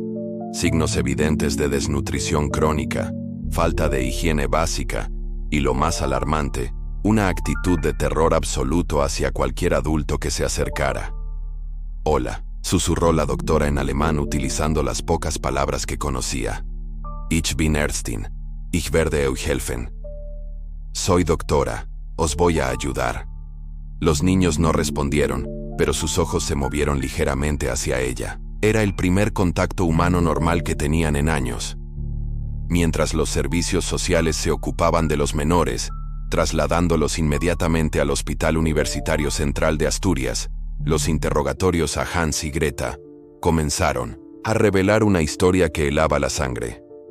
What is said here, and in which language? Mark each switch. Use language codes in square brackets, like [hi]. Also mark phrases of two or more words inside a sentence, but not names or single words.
[es] Signos evidentes de desnutrición crónica, falta de higiene básica y, lo más alarmante, una actitud de terror absoluto hacia cualquier adulto que se acercara. «Hola», susurró la doctora en alemán utilizando las pocas palabras que conocía. [de] «Ich bin Ärztin. Ich werde euch helfen». [es] «Soy doctora. Os voy a ayudar». Los niños no respondieron, pero sus ojos se movieron ligeramente hacia ella. Era el primer contacto humano normal que tenían en años. Mientras los servicios sociales se ocupaban de los menores, trasladándolos inmediatamente al Hospital Universitario Central de Asturias, los interrogatorios a Hans y Greta comenzaron a revelar una historia que helaba la sangre.